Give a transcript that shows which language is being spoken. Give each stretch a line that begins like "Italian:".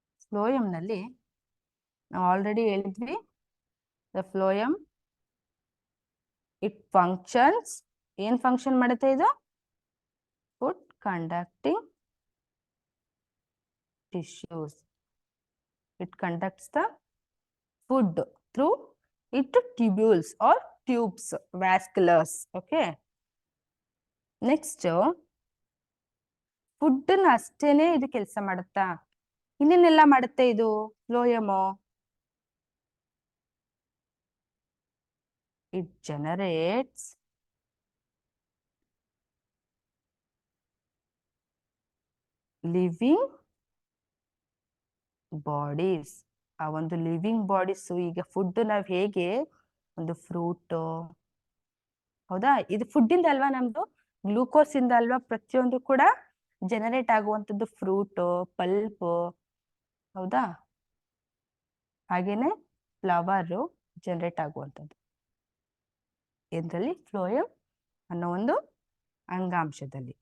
Kannada: ಫ್ಲೋಯಮ್ನಲ್ಲಿ ನಾವು ಆಲ್ರೆಡಿ ಹೇಳಿದ್ವಿ,
English: the phloem it functions,
Kannada: ಏನ್ ಫಂಕ್ಷನ್ ಮಾಡುತ್ತೆ ಇದು?
English: Food conducting tissues. It conducts the food through its tubules or tubes, vasculars. Okay.
Kannada: Next, food ಅಷ್ಟೇನೆ ಇದು ಕೆಲಸ ಮಾಡುತ್ತಾ? ಇನ್ನೇನೆಲ್ಲ ಮಾಡುತ್ತೆ ಇದು ಫ್ಲೋಯಮು?
English: It generates living bodies.
Kannada: ಆ ಒಂದು ಲಿವಿಂಗ್ ಬಾಡೀಸ್, ಈಗ ಫುಡ್ ನಾವ್ ಹೇಗೆ ಒಂದು ಫ್ರೂಟ್, ಹೌದಾ, ಇದು ಫುಡ್ ಇಂದ ಅಲ್ವಾ, ನಮ್ದು ಗ್ಲೂಕೋಸ್ ಇಂದ ಅಲ್ವಾ ಪ್ರತಿಯೊಂದು ಕೂಡ ಜನರೇಟ್ ಆಗುವಂತದ್ದು, ಫ್ರೂಟ್, ಪಲ್ಪ್, ಹೌದಾ, ಹಾಗೇನೆ ಫ್ಲವರ್ ಜನರೇಟ್ ಆಗುವಂಥದ್ದು ಇದರಲ್ಲಿ ಫ್ಲೋಯಮ್ ಅನ್ನೋ ಒಂದು ಅಂಗಾಂಶದಲ್ಲಿ.